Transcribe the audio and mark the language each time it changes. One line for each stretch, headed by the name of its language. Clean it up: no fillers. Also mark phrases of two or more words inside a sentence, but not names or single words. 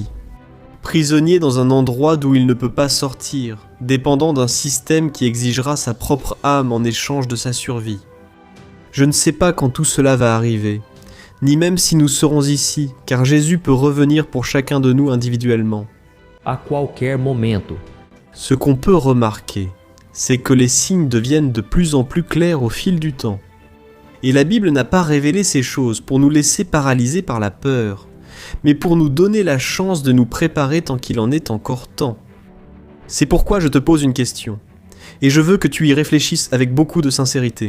French: Prisonnier dans un endroit d'où il ne peut pas sortir, dépendant d'un système qui exigera sa propre âme en échange de sa survie. Je ne sais pas quand tout cela va arriver, ni même si nous serons ici, car Jésus peut revenir pour chacun de nous individuellement.
Portuguese: A qualquer momento.
French: Ce qu'on peut remarquer, c'est que les signes deviennent de plus en plus clairs au fil du temps. Et la Bible n'a pas révélé ces choses pour nous laisser paralyser par la peur, mais pour nous donner la chance de nous préparer tant qu'il en est encore temps. C'est pourquoi je te pose une question, et je veux que tu y réfléchisses avec beaucoup de sincérité.